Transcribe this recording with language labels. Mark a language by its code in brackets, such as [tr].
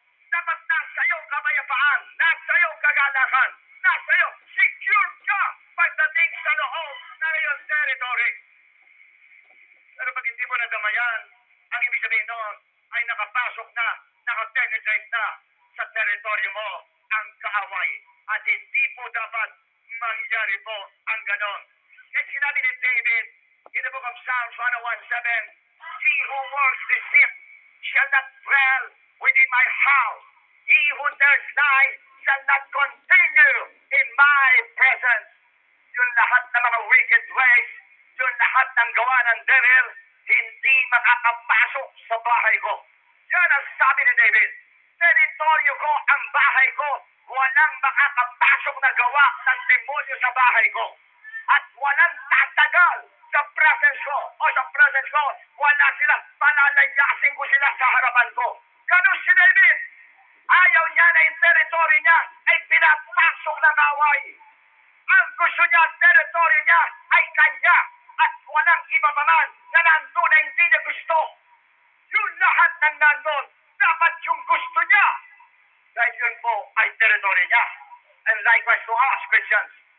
[tl] Dapat nasa iyo kapayapaan, nasa iyo kagalakan, nasa iyo secure ka pagdating sa loob ng iyong territory. Pero pag hindi mo nadamayan, ang ibig sabihin noon ay nakapasok na, nakapenetrate na sa teritoryo mo ang kaaway. At hindi po dapat mangyari po ang ganon. Kaya sinabi ni David, [en] in the book of Psalms 101:7, he who works deceit shall not dwell within my house. He who tells lies shall not continue in my presence. [tl] Yung lahat ng mga wicked ways, yung lahat ng gawa ng devil, hindi makakapasok sa bahay ko. Yan ang sabi ni David. Teritoryo ko ang bahay ko, walang makakapasok na gawa ng demonyo sa bahay ko. At walang tatagal sa presence ko o sa presence ko, wala sila, palalayasin ko sila sa harapan ko. Ganun si David. Ayaw niya na yung territory niya ay pinapasok ng away. Ang gusto niya, territory niya ay kanya at walang iba pa man na nandun na hindi niya gusto. Yung lahat ng nandun, dapat yung gusto niya. Dahil yun po ay territory niya. [en] And likewise to us, Christians.